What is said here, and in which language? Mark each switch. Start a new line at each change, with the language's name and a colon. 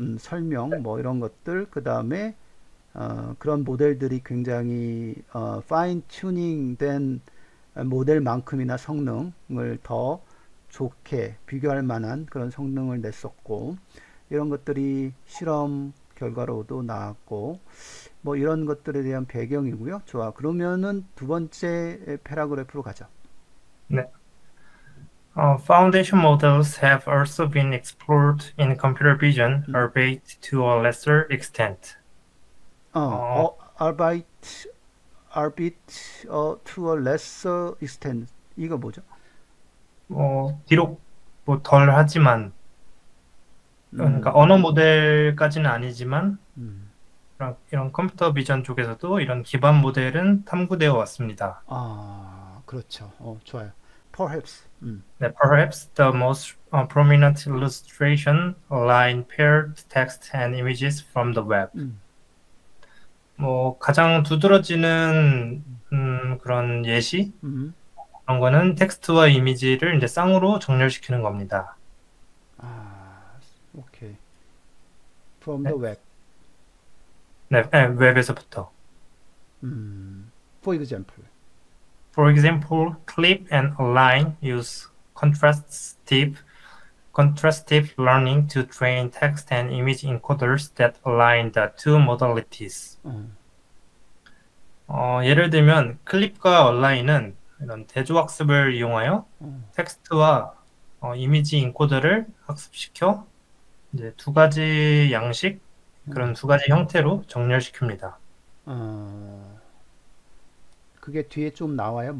Korean: 설명 뭐 이런 것들, 그 다음에 그런 모델들이 굉장히 파인 튜닝된 모델만큼이나 성능을 더 좋게 비교할 만한 그런 성능을 냈었고, 이런 것들이 실험 결과로도 나왔고, 뭐 이런 것들에 대한 배경이고요. 좋아. 그러면은 두 번째 패러그래프로 가죠. 네.
English: Foundation models have also been explored in computer vision, 음. albeit to a lesser extent. 어, albeit, albeit to a lesser extent.
Korean: 이거 뭐죠? 비록 뭐 덜 하지만, 그러니까 음, 언어 모델까지는 아니지만, 음. 이런 컴퓨터 비전 쪽에서도 이런 기반 모델은 탐구되어 왔습니다. 그렇죠. 좋아요. perhaps.
English: 네, perhaps the most prominent illustration align paired text and images from the web. 음,
Korean: 뭐 가장 두드러지는 그런 예시 음. 그런 거는 텍스트와 이미지를 이제 쌍으로 정렬시키는 겁니다.
English: 오케이. from the
Korean: 네,
English: web.
Korean: 네, 네, 웹에서부터.
English: for example. For example, clip and align use contrastive learning to train text and image encoders that align the two modalities. 어,
Korean: 예를 들면 클립과 얼라인은 이런 대조학습을 이용하여 어, 텍스트와 이미지 인코더를 학습시켜 이제 두 가지 양식 그런 어. 두 가지 형태로 정렬시킵니다. 어, 그게 뒤에 좀 나와요.